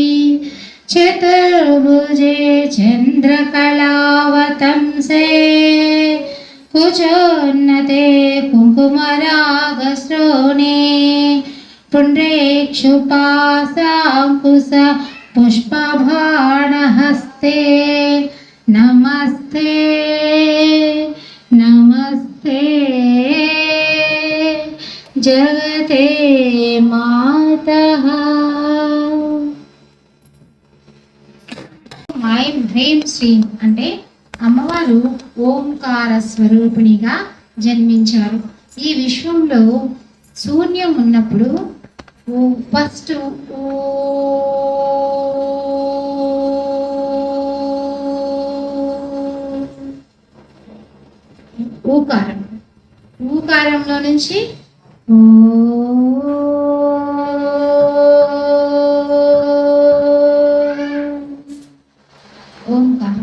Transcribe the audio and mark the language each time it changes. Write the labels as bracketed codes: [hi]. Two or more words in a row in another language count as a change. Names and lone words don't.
[sa] चतुर्भुजे चन्द्रकलावतंसे कुचोन्नते कुङ्कुमरागश्रोणे पुण्ड्रेक्षुपासाङ्कुश पुष्पबाणहस्ते नमस्ते नमस्ते जगते मातः। మైం హ్రీం శ్రీం [te] అంటే అమ్మవారు ఓంకార స్వరూపిణిగా జన్మించారు. ఈ విశ్వంలో శూన్యం ఉన్నప్పుడు ఫస్ట్ ఊకారంలో నుంచి ఓంకారం.